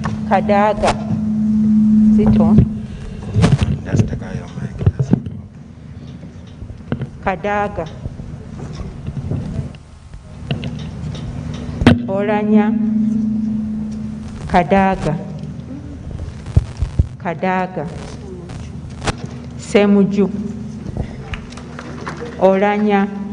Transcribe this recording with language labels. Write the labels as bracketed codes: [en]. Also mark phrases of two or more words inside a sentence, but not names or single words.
[en] Kadaga. Is it on? That's the guy on mic. Kadaga. Olanya. Kadaga. Kadaga. Semuju. Olanya.